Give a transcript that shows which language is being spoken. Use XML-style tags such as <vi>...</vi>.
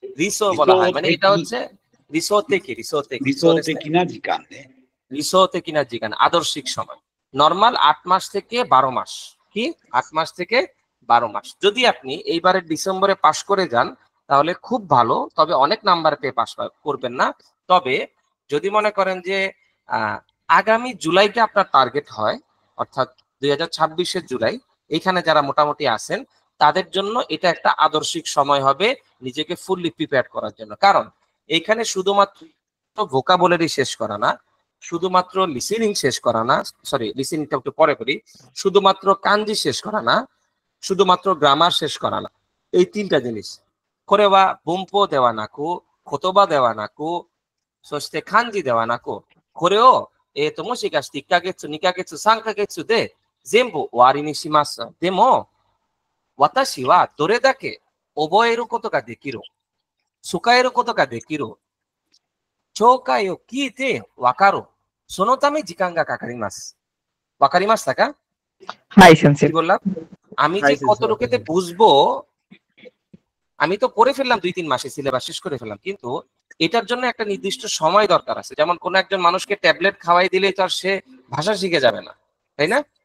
<ja>理想</ja> <bn>বলা হয়, মানে এটা হচ্ছে理想的</bn> <ja>な時間ね。理想的な時間、</ja> <bn>আদর্শিক সময়। নরমাল 8 মাস থেকে 12 মাস। কি? 8 মাস থেকে 12 মাস। যদি আপনি এইবারের ডিসেম্বরে পাস করে যান তাহলে খুব ভালো, তবে অনেক নাম্বার পেয়ে পাস করবেন না। তবে যদি মনে করেন যে আগামী জুলাইতে আপনার টার্গেট হয়, অর্থাৎ 2026-এর জুলাই, এইখানে যারা মোটামুটি আছেন তাদের জন্য এটা একটা আদর্শিক সময় হবে নিজেকে ফুললি প্রিপেয়ার করার জন্য। কারণ এইখানে শুধুমাত্র ভোকাবুলারি শেষ করা না, শুধুমাত্র লিসেনিং শেষ করা না, সরি লিসেনিংটা একটু পরে করি, শুধুমাত্র কাঞ্জি শেষ করা না, শুধুমাত্র গ্রামার শেষ করা না, এই তিনটা জিনিস করে বা বুম্পো দেওয়া নাকু, খোতবা দেওয়া নাকু, সস্তে খাঞ্জি দেওয়া নাকু করেও</bn> <ja>もしかして1ヶ月2ヶ月3ヶ月で全部終わりにします。でも私はどれだけ覚えることができる、使えることができる、紹介を聞いてわかる、そのため時間がかかります。わかりましたか？はい、先生。</ja> <bn>কি বললাম? আমি যে কতটুকুতে বুঝবো, আমি তো পড়ে ফেললাম 2-3 মাসে, সিলেবাস শেষ করে ফেললাম, কিন্তু এটার জন্য একটা নির্দিষ্ট সময় দরকার আছে। যেমন কোন একজন মানুষকে ট্যাবলেট খাওয়াই দিলেই তো আর সে ভাষা শিখে যাবে না, তাই না?</bn>